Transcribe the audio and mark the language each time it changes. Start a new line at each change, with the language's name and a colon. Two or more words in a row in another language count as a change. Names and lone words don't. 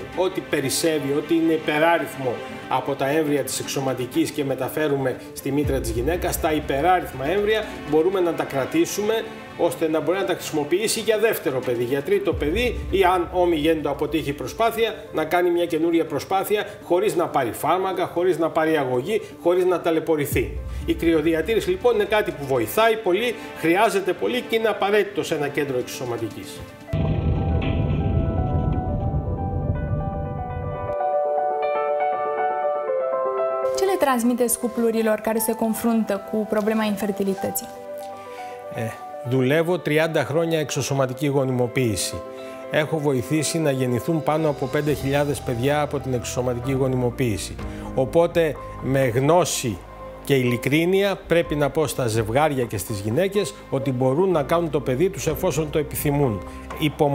Greek: Ό,τι περισσεύει, ό,τι είναι υπεράριθμο από τα έμβρια της εξωματικής και μεταφέρουμε στη μήτρα της γυναίκας, τα υπεράριθμα έμβρια μπορούμε να τα κρατήσουμε ώστε να μπορεί να τα χρησιμοποιήσει για δεύτερο παιδί, για τρίτο παιδί ή αν ομιγέννητο αποτύχει η προσπάθεια, να κάνει μια καινούρια προσπάθεια χωρίς να πάρει φάρμακα, χωρίς να πάρει αγωγή, χωρίς να ταλαιπωρηθεί. Η κρυοδιατήρηση λοιπόν είναι κάτι που βοηθάει πολύ, χρειάζεται πολύ και είναι απαραίτητο σε ένα κέντρο εξωσωματικής.
Romanian: Ce le transmiteți cuplurilor care se confruntă cu problema infertilității?
Greek: Δουλεύω 30 χρόνια εξωσωματική γονιμοποίηση. Έχω βοηθήσει να γεννηθούν πάνω από 5.000 παιδιά από την εξωσωματική γονιμοποίηση. Οπότε με γνώση και ειλικρίνεια πρέπει να πω στα ζευγάρια και στις γυναίκες ότι μπορούν να κάνουν το παιδί τους εφόσον το επιθυμούν.